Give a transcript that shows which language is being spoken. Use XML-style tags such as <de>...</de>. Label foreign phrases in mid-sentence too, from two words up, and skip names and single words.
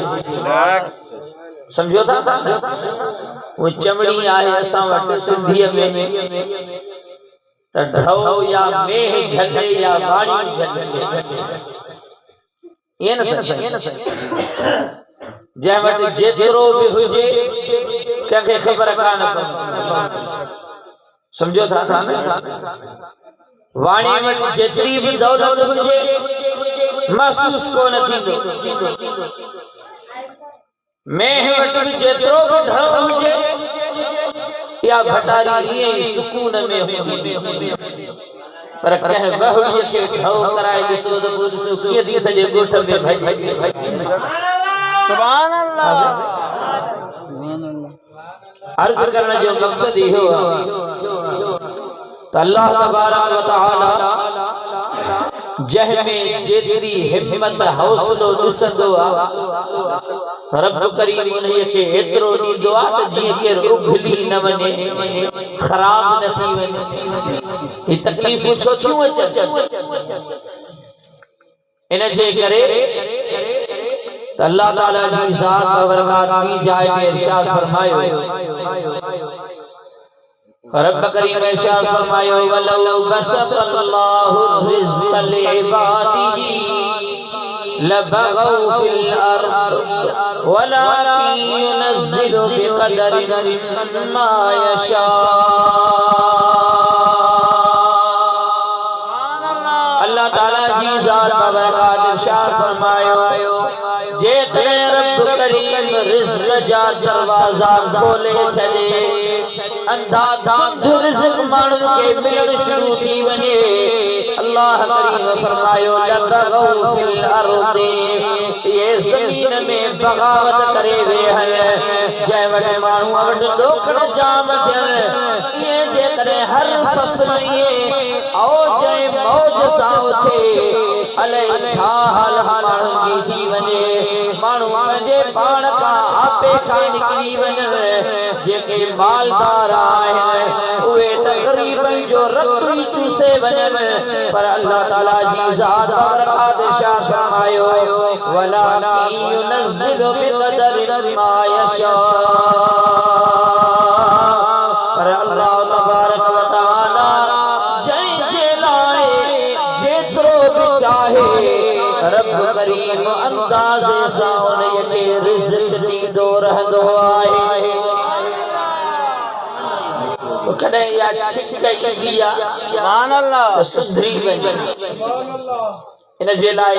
<sd>समझो था? वो चमड़ी आहे असां वटि सिंधीअ में त ढो या मेह झले या वाणी झले ये न जै वट जेतिरो भी हुजे कंहिंखे ख़बर कान पवंदी समझो था वाणी वट जेतिरी भी दौलत हुजे महसूस कोन थींदो मेह वट भी जेतिरो भी ढो हुजे या भटारी ये सुकून में हुंदी पर कह बहुड़ीअ खे ढो कराए ॾिसो त पोइ ॾिसो कीअं थी सॼे ॻोठ में भॼ</sd> <ar>سبحان الله</ar> <sd>अर्ज़ करण जो मक़सद इहो आहे त अल्लाह तबारक व तआला जंहिंमें जेतिरी हिम्मत हौसलो ॾिसंदो आहे रब करीम उन्हीअ खे एतिरो ॾींदो आहे त जीअं केरु उघली न वञे ख़राब न थी वञे ही तकलीफ़ूं छो थियूं अचनि इन जे करे त अल्लाह ताला जी ज़ात बरकात ॿी जाइ में इरशाद फरमायो रब करीम इरशाद फरमायो</sd> <ar>ولو بسط الله الرزق لعباده لبغوا في الأرض ولكن ينزل بقدر ما يشاء</ar> <sd>अल्लाह ताला जी ज़ात बरकात इरशाद फरमायो जेतरे रब करीम रिज़्क़ जा दरवाजा खोले छॾे अंधाधुंध रिज़्क़ माण्हुनि खे मिलण शुरू थी वञे अल्लाह करीम फरमायो</sd> <ar>لبغوا في الأرض</ar> <sd>ये ज़मीन में बगावत करे वेहन जंहिं वटि माण्हू वटि ॾोखण जाम थियनि ये जेतरे हर फसल ये औज मौज सां उथे अले छा हाल माण्हुनि जी थी वञे माण्हू पंहिंजे पाण खां आपे खां निकिरी वञनि जेके मालदार आहिनि उहे त ग़रीबनि जो रतु ई चूसे वञनि पर अल्लाह ताला जी ज़ात बरकात इरशाद फरमायो</sd> <ar>ولكن ينزل بقدر ما يشاء</ar> <sd>पर अल्लाह तबारक व तआला जंहिंजे लाइ जेतिरो भी चाहे रब करीम अंदाज़े सां उन्हीअ खे रिज़्क़ ॾींदो रहंदो आहे कॾहिं या छिक ईंदी आहे</sd> <ar>سبحان الله</ar> <sd>त सुधरी वञे इन जे लाइ</sd>